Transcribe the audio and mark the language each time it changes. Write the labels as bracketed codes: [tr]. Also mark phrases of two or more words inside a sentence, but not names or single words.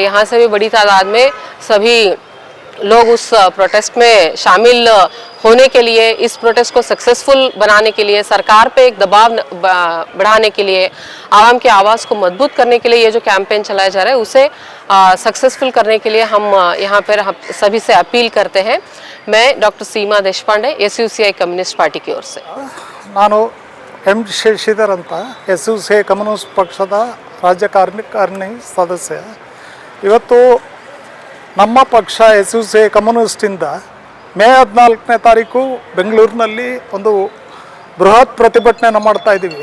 [hi] यहाँ से भी बड़ी तादाद में सभी लोग उस प्रोटेस्ट में शामिल होने के लिए, इस प्रोटेस्ट को सक्सेसफुल बनाने के लिए, सरकार पे एक दबाव बढ़ाने के लिए, आवाम की आवाज़ को मजबूत करने के लिए ये जो कैंपेन चलाया जा रहा है उसे सक्सेसफुल करने के लिए हम यहाँ पर सभी से अपील करते हैं। मैं डॉक्टर सीमा देशपांडे, SUCI कम्युनिस्ट पार्टी की ओर से। [kn] ನಾನು ಎಂ ಶಶಿಧರ್ ಅಂತ SUCI ಕಮ್ಯುನಿಸ್ಟ್ ಪಕ್ಷದ ರಾಜ್ಯ ಕಾರ್ಯಕಾರಿಣಿ ಸದಸ್ಯ. ಇವತ್ತು ನಮ್ಮ ಪಕ್ಷ SUCI ಕಮ್ಯುನಿಸ್ಟಿಂದ ಮೇ 14ನೇ ತಾರೀಕು ಬೆಂಗಳೂರಿನಲ್ಲಿ ಒಂದು ಬೃಹತ್ ಪ್ರತಿಭಟನೆಯನ್ನು ಮಾಡ್ತಾ ಇದ್ದೀವಿ.